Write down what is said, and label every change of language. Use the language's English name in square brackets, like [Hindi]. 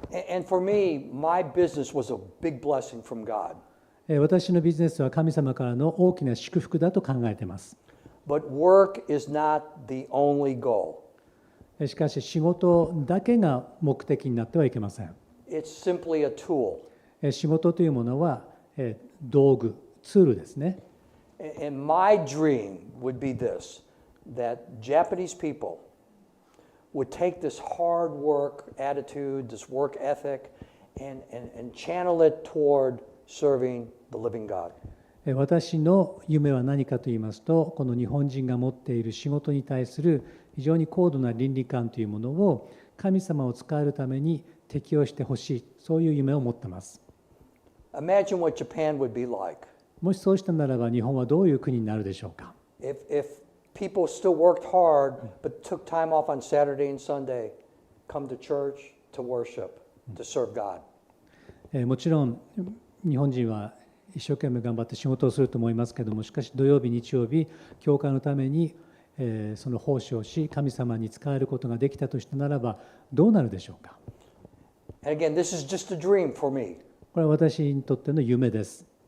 [English] And for me, my business was a big blessing from God. [Japanese] 私のビジネスは神様からの大きな祝福だと考えています。 [English] But work is not the only goal. [Japanese] しかし仕事だけが目的になってはいけません。 [English] It's simply a tool. [Japanese] 仕事というものは道具、ツールですね。 [English] And my dream would be this, that Japanese people would take this hard work attitude, this work ethic, and channel it toward serving the living God. [Japanese] 私の夢は何かと言いますと、この日本人が持っている仕事に対する非常に高度な倫理観というものを神様を使えるために適応してほしい、そういう夢を持ってます。 [English] Imagine what Japan would be like. [Japanese] もしそうしたならば日本はどういう国になるでしょうか。 [English] If people still worked hard but took time off on Saturday and Sunday, come to church to worship, to serve God. [Japanese] もちろん日本人は一生懸命頑張って仕事をすると思いますけども、しかし土曜日日曜日教会のためにその奉仕をし神様に仕えることができたとしたならばどうなるでしょうか。 [English] And again, this is just a dream for me. [Japanese] これは私にとっての夢です。